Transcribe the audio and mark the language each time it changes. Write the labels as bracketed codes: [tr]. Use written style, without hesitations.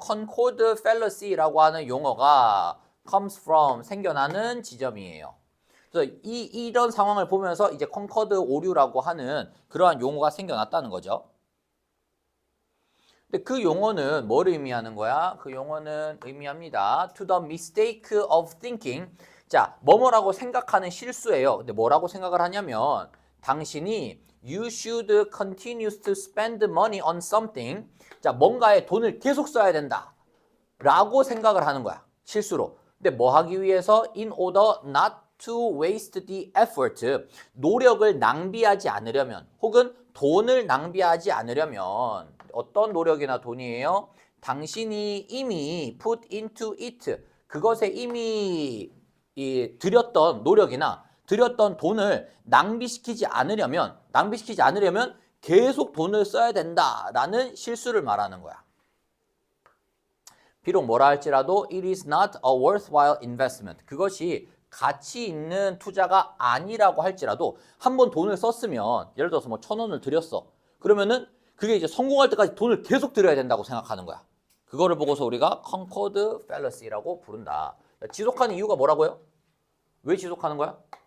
[ko] Concord fallacy라고 하는 용어가 [en] comes from, [ko] 생겨나는 지점이에요. 그래서 이런 상황을 보면서 이제 컨커드 오류라고 하는 그러한 용어가 생겨났다는 거죠. 근데 그 용어는 뭘 의미하는 거야? 그 용어는 의미합니다. [en] To the mistake of thinking. [ko] 자, 뭐뭐라고 생각하는 실수예요. 근데 뭐라고 생각을 하냐면 당신이 [en] you should continue to spend money on something. [ko] 자, 뭔가에 돈을 계속 써야 된다. 라고 생각을 하는 거야. 실수로. 근데 뭐 하기 위해서? [en] In order not to waste the effort. [ko] 노력을 낭비하지 않으려면 혹은 돈을 낭비하지 않으려면 어떤 노력이나 돈이에요? 당신이 이미 [en] put into it. [ko] 그것에 이미 들였던 노력이나 들였던 돈을 낭비시키지 않으려면 계속 돈을 써야 된다라는 실수를 말하는 거야. 비록 뭐라 할지라도 [en] it is not a worthwhile investment. [ko] 그것이 가치 있는 투자가 아니라고 할지라도 한번 돈을 썼으면 예를 들어서 뭐 1,000원을 들였어. 그러면은 그게 이제 성공할 때까지 돈을 계속 들여야 된다고 생각하는 거야. 그거를 보고서 우리가 Concord fallacy라고 부른다. 지속하는 이유가 뭐라고요? 왜 지속하는 거야?